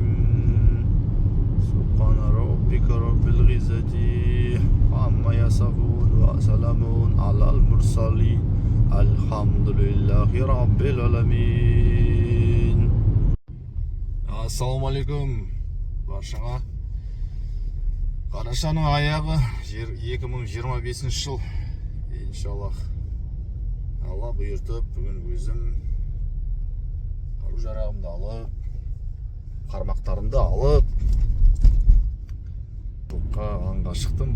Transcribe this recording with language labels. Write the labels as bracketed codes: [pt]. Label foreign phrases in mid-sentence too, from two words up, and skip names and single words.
[ar] سبحان ربك رب العزة عما يصفون وسلام على المرسلين. الحمد لله رب العالمين. السلام عليكم баршаңа. [kk] Қарашаның аяғы 2025 жыл. [ar] Иншаллах. [kk] Алла бұйыртып, бүгін өзім қару-жарағымды алып, қармақтарымды алып, аңға шықтым.